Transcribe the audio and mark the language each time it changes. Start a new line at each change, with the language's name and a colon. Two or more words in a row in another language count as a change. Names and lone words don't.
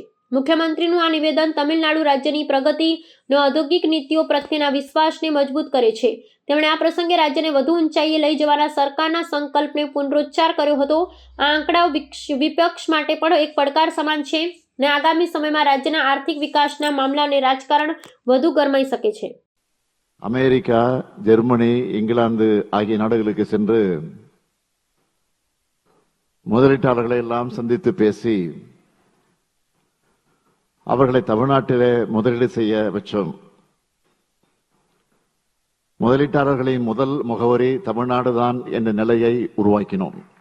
Gujarati: મુખ્યમંત્રીનું આ નિવેદન તમિલનાડુ રાજ્યની પ્રગતિ અને ઔદ્યોગિક નીતિઓ પ્રત્યેના વિશ્વાસને મજબૂત કરે છે। તેમણે આ પ્રસંગે રાજ્યને વધુ ઊંચાઈએ લઈ જવાના સરકારના સંકલ્પને પુનરોચ્ચાર કર્યો હતો। આ આંકડાઓ વિપક્ષ માટે પણ એક પડકાર સમાન છે અને આગામી સમયમાં રાજ્યના આર્થિક વિકાસના મામલાને રાજકારણ વધુ ગરમાઈ શકે છે।
Tamil: அமெரிக்கா, ஜெர்மனி, இங்கிலாந்து ஆகிய நாடுகளுக்கு சென்று முதலீட்டாளர்களை எல்லாம் சந்தித்து பேசி அவர்களை தமிழ்நாட்டிலே முதலீடு செய்ய வச்சோம்। முதலீட்டாளர்களின் முதல் முகவரி தமிழ்நாடுதான் என்ற நிலையை உருவாக்கினோம்।